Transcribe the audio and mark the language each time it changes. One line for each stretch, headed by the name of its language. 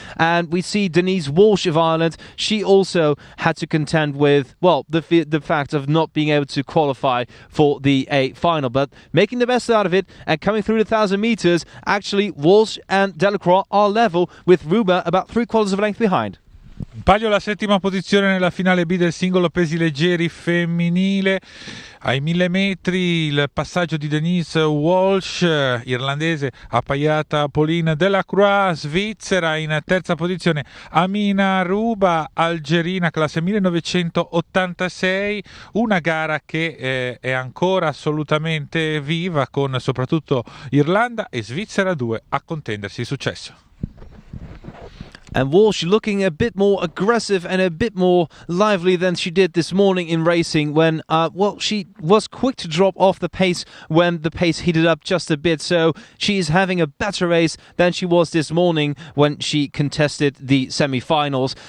English: And we see Denise Walsh of Ireland. She also had to contend with, well, the fact of not being able to qualify for the A final, but making the best out of it and coming through the 1,000 meters. Actually, Walsh and Delacroix are level, with Ruba about 3/4 of a length behind.
Italian: Palio la settima posizione nella finale B del singolo pesi leggeri femminile. Ai 1000 metri il passaggio di Denise Walsh, irlandese, appaiata Pauline Delacroix, svizzera. In terza posizione Amina Ruba, algerina, classe 1986. Una gara che è ancora assolutamente viva, con soprattutto Irlanda e Svizzera 2 a contendersi il successo.
English: And Walsh looking a bit more aggressive and a bit more lively than she did this morning in racing when, she was quick to drop off the pace when the pace heated up just a bit. So she is having a better race than she was this morning when she contested the semi-finals.